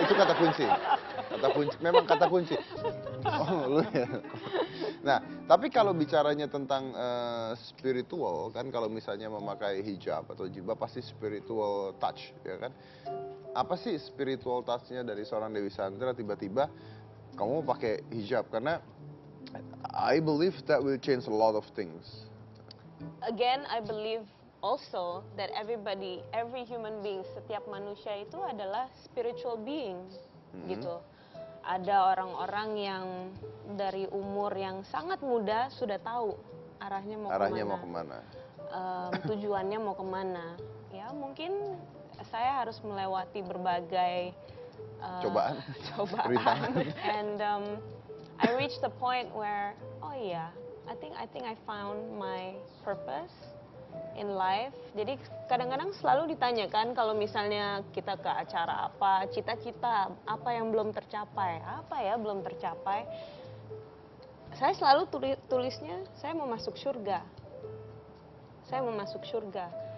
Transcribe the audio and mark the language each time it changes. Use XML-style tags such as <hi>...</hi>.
<id>itu kata kunci. Memang kata kunci. Oh, lu ya. Nah, tapi kalau bicaranya tentang spiritual kan, kalau misalnya memakai hijab atau jilbab pasti spiritual touch, ya kan? Apa sih spiritual touch-nya dari seorang Dewi Sandra tiba-tiba kamu mau pakai hijab? Karena</id> <en>I believe that will change a lot of things. Again, I believe also that every human being,</en> <id>setiap manusia itu adalah</id> <en>spiritual being, gitu.</en> <id>Ada orang-orang yang dari umur yang sangat muda sudah tahu arahnya mau kemana. Tujuannya mau kemana. Ya mungkin saya harus melewati berbagai cobaan.</id> <en>And I reached the point where, oh yeah, I think I found my purpose. in life.</en> <id>Jadi kadang-kadang selalu ditanyakan kalau misalnya kita ke acara apa, cita-cita apa yang belum tercapai, apa ya belum tercapai. Saya selalu tulisnya saya mau masuk surga. Saya mau masuk surga.</id>